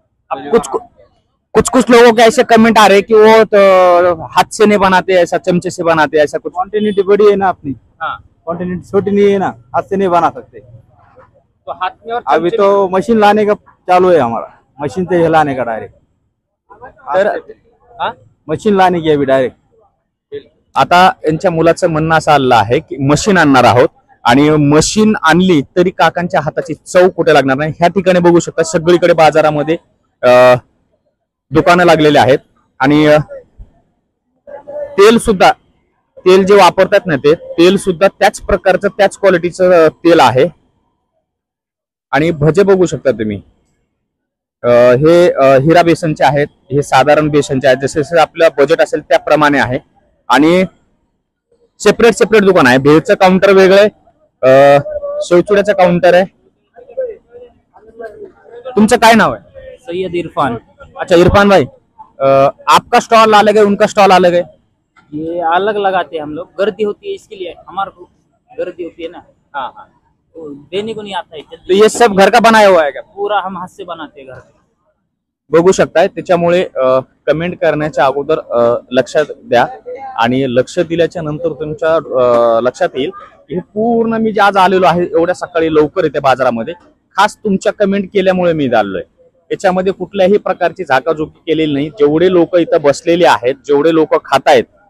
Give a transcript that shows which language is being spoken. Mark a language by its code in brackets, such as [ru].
[hi] अब कुछ लोगों के ऐसे कमेंट आ रहे हैं कि वो तो हाथ से नहीं बनाते, ऐसा चमचे से बनाते, ऐसा कुछ. क्वांटिटी बड़ी है ना अपनी. हाँ. क्वांटिटी छोटी नहीं है ना, हाथ से नहीं बना सकते. तो हाथ में और अभी चमचे तो मशीन लाने का चालू है हमारा. मशीन से लाने का डायरेक्ट. हाँ? मशीन लाने की अभी डायरेक्ट. [mr] आता यांच्या मुलाचं म्हणणं असं आलं आहे की मशीन आणणार आहोत आणि मशीन आणली तरी काकांच्या हाताची चव कुठे लागणार नाही. ह्या ठिकाणी बघू शकता सगळीकडे बाजारामध्ये दुकानं लागलेले आहेत आणि तेल जे वापरतात ना, ते तेल सुद्धा त्याच प्रकारचं त्याच क्वालिटीचं तेल आहे. आणि भजे बघू शकता तुम्ही, हे हिरा बेसनचे आहेत, हे साधारण बेसनचे आहेत, जसे आपलं बजेट असेल त्याप्रमाणे आहे. आणि सेपरेट दुकान आहे. भेळचं काउंटर वेगळं आहे, शेवचुड्याचं काउंटर आहे. तुमचं काय नाव आहे? सैयद इरफान. [hi] अच्छा इरफान भाई, आपका स्टॉल अलग है, उनका स्टॉल अलग है? ये अलग लगाते हैं हम लोग, गर्दी होती है इसके लिए, हमारे को गर्दी होती है ना. हाँ हाँ. तो देने को नहीं आता है. तो ये सब घर का बनाया हुआ है क्या? पूरा हम हाथ से बनाते हैं घर पे. [mr] बघू शकताय. त्याच्यामुळे कमेंट करण्याच्या अगोदर लक्षात द्या आणि लक्ष दिल्याच्या नंतर तुमच्या लक्षात येईल की हे पूर्ण मी जे आज आलेलो आहे एवढ्या सकाळी लवकर येते बाजारामध्ये, खास तुमच्या कमेंट केल्यामुळे मी आलोय. याच्यामध्ये कुठल्याही प्रकारची झाकाझुकी केलेली नाही. जेवढे लोक इथं बसलेले आहेत, जेवढे लोक खातायत,